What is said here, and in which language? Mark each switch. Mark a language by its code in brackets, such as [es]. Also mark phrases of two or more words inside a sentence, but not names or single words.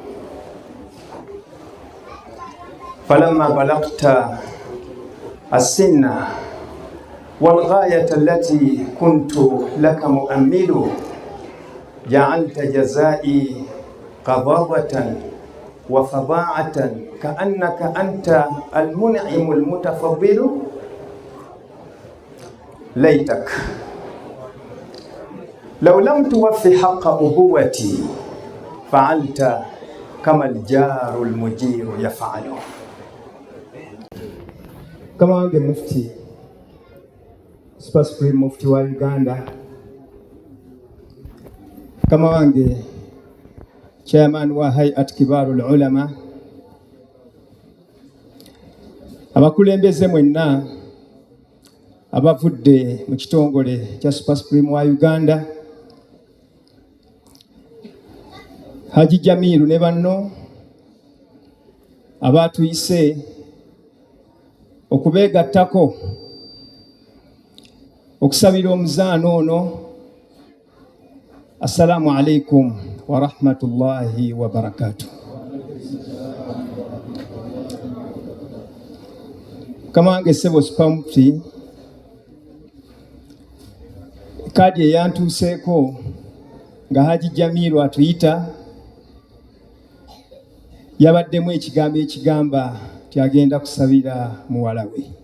[ar] فلما بلغت السن والغاية التي كنت لك مؤمل جعلت جزائي قضاوة وفظاعة كأنك أنت المنعم المتفضل ليتك لو لم توفي حق أبوتي فعلت كما الجار المجير يفعل. [lg] كما wange mufti Super Supreme Mufti wa Uganda, kama wange chairman wa Hayat Kibarul Ulama, abakulembeze mwenna abavudde mu kitongole kya Super Supreme wa Uganda, Haji Jamiru ne banno abatuyise okubeegattako okusabira omuzaano ono. [ar] السلام عليكم ورحمة الله وبركاته. [lg] Kama wange Sebo Super Mufti, kadi eyantuuseeko nga Haji Jamiru atuyita yabaddemu ekigambo ekigamba nti agenda kusabira muwala we.